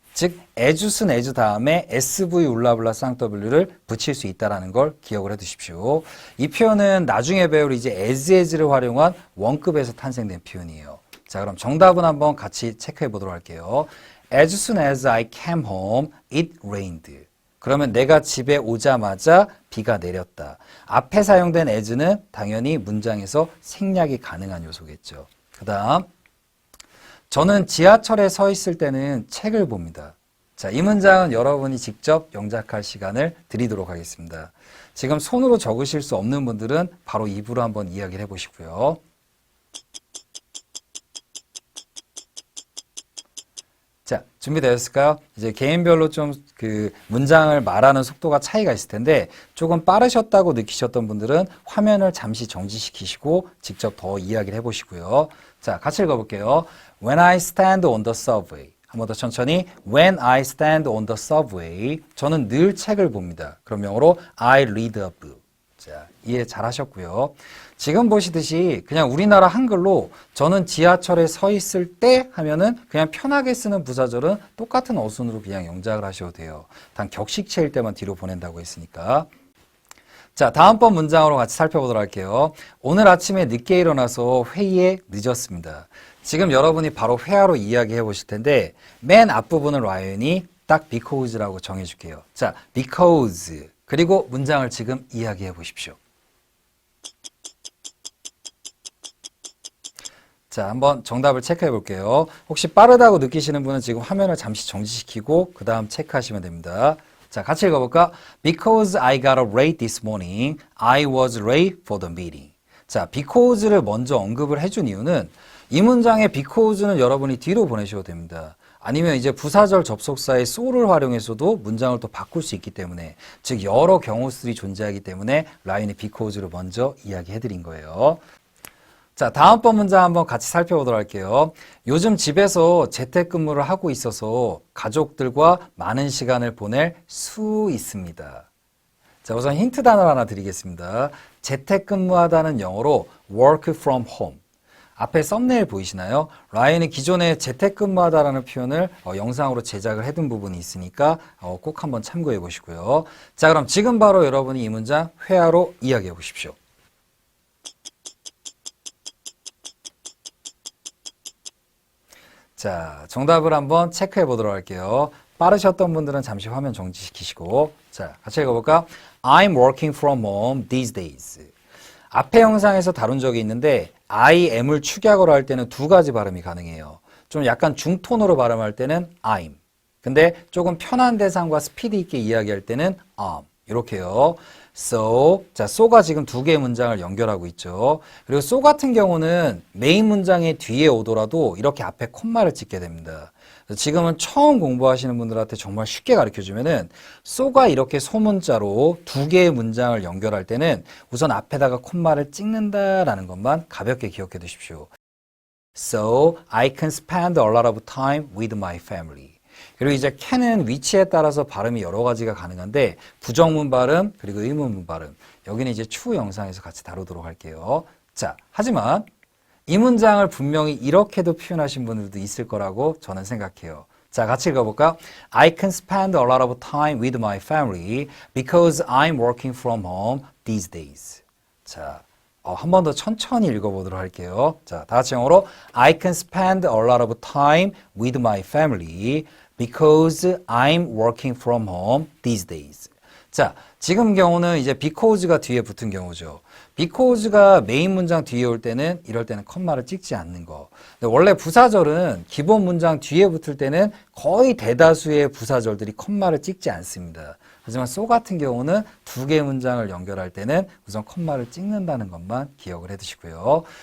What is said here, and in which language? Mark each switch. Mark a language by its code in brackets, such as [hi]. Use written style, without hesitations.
[ko] 즉 [en] as soon as [ko] 다음에 SV 울라블라 쌍W를 붙일 수 있다는 걸 기억을 해 두십시오. 이 표현은 나중에 배울 이제 as를 활용한 원급에서 탄생된 표현이에요. 자, 그럼 정답은 한번 같이 체크해 보도록 할게요. [en] As soon as I came home, it rained. [ko] 그러면 내가 집에 오자마자 비가 내렸다. 앞에 사용된 as는 당연히 문장에서 생략이 가능한 요소겠죠. 그 다음 저는 지하철에 서 있을 때는 책을 봅니다. 자, 이 문장은 여러분이 직접 영작할 시간을 드리도록 하겠습니다. 지금 손으로 적으실 수 없는 분들은 바로 입으로 한번 이야기를 해보시고요. 자, 준비되셨을까요? 이제 개인별로 좀 그 문장을 말하는 속도가 차이가 있을 텐데 조금 빠르셨다고 느끼셨던 분들은 화면을 잠시 정지시키시고 직접 더 이야기를 해보시고요. 자, 같이 읽어볼게요. [en] When I stand on the subway. [ko] 한 번 더 천천히. [en] When I stand on the subway. [ko] 저는 늘 책을 봅니다. 그럼 영어로 [en] I read a book. [ko] 자, 이해 잘 하셨고요. 지금 보시듯이 그냥 우리나라 한글로 저는 지하철에 서 있을 때 하면은 그냥 편하게 쓰는 부사절은 똑같은 어순으로 그냥 영작을 하셔도 돼요. 단 격식체일 때만 뒤로 보낸다고 했으니까. 자, 다음번 문장으로 같이 살펴보도록 할게요. 오늘 아침에 늦게 일어나서 회의에 늦었습니다. 지금 여러분이 바로 회화로 이야기해 보실 텐데 맨 앞부분을 라이언이 딱 because라고 정해줄게요. 자, because. 그리고 문장을 지금 이야기해 보십시오. 자, 한번 정답을 체크해 볼게요. 혹시 빠르다고 느끼시는 분은 지금 화면을 잠시 정지시키고 그 다음 체크하시면 됩니다. 자, 같이 읽어볼까? [en] Because I got up late this morning, I was late for the meeting. [ko] 자, because를 먼저 언급을 해준 이유는 이 문장의 because는 여러분이 뒤로 보내셔도 됩니다. 아니면 이제 부사절 접속사의 so를 활용해서도 문장을 또 바꿀 수 있기 때문에, 즉 여러 경우들이 존재하기 때문에 라이언이 because를 먼저 이야기해 드린 거예요. 자, 다음번 문장 한번 같이 살펴보도록 할게요. 요즘 집에서 재택근무를 하고 있어서 가족들과 많은 시간을 보낼 수 있습니다. 자, 우선 힌트 단어를 하나 드리겠습니다. 재택근무하다는 영어로 [en] work from home. [ko] 앞에 썸네일 보이시나요? 라이언이 기존에 재택근무하다라는 표현을 영상으로 제작을 해둔 부분이 있으니까 꼭 한번 참고해 보시고요. 자, 그럼 지금 바로 여러분이 이 문장 회화로 이야기해 보십시오. 자, 정답을 한번 체크해 보도록 할게요. 빠르셨던 분들은 잠시 화면 정지시키시고, 자, 같이 읽어볼까? [en] I'm working from home these days. [ko] 앞에 영상에서 다룬 적이 있는데 I am을 축약어로 할 때는 두 가지 발음이 가능해요. 좀 약간 중톤으로 발음할 때는 I'm. 근데 조금 편한 대상과 스피드 있게 이야기할 때는 이렇게요. So, 자, so가 지금 두 개의 문장을 연결하고 있죠. 그리고 so 같은 경우는 메인 문장의 뒤에 오더라도 이렇게 앞에 콤마를 찍게 됩니다. 지금은 처음 공부하시는 분들한테 정말 쉽게 가르쳐주면은 so가 이렇게 소문자로 두 개의 문장을 연결할 때는 우선 앞에다가 콤마를 찍는다라는 것만 가볍게 기억해 두십시오. [en] So, I can spend a lot of time with my family. [ko] 그리고 이제 can은 위치에 따라서 발음이 여러 가지가 가능한데 부정문 발음 그리고 의문문 발음 여기는 이제 추후 영상에서 같이 다루도록 할게요. 자, 하지만 이 문장을 분명히 이렇게도 표현하신 분들도 있을 거라고 저는 생각해요. 자, 같이 읽어볼까? [en] I can spend a lot of time with my family because I'm working from home these days. [ko] 자, 한 번 더 천천히 읽어보도록 할게요. 자, 다 같이 영어로 [en] I can spend a lot of time with my family because I'm working from home these days. [ko] 자, 지금 경우는 이제 because가 뒤에 붙은 경우죠. because가 메인 문장 뒤에 올 때는 이럴 때는 컴마를 찍지 않는 거. 근데 원래 부사절은 기본 문장 뒤에 붙을 때는 거의 대다수의 부사절들이 컴마를 찍지 않습니다. 하지만 so 같은 경우는 두 개의 문장을 연결할 때는 우선 컴마를 찍는다는 것만 기억을 해두시고요.